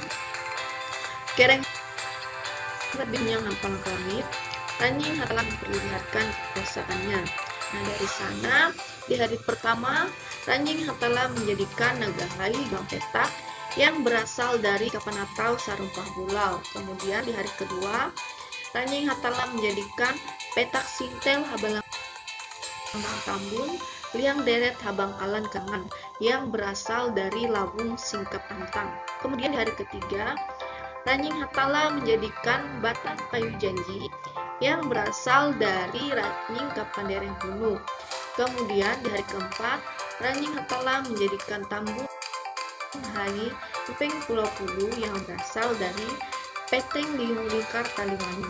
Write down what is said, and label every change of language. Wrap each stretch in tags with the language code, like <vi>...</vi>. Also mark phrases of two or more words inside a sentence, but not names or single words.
<id>Kereng lebih yang nampang ke langit, Ranjing Hatala memperlihatkan kekuasaannya. Nah, dari sana di hari pertama Ranjing Hatala menjadikan naga hai Bang Petak yang berasal dari Kapanatau Sarumpah Bulau. Kemudian di hari kedua Ranjing Hatala menjadikan petak sintel Habalang Tambun liang deret Habang Kalan Kangan yang berasal dari Lawung Singkap Antang. Kemudian di hari ketiga Ranjing Hatala menjadikan batang kayu janji yang berasal dari Ranjing Kapandereng Hunu. Kemudian di hari keempat Ranjing Hatala menjadikan tambun hai Upeng Pulau Pulu yang berasal dari Peteng Liung Lingkar Kaliwangi.</id>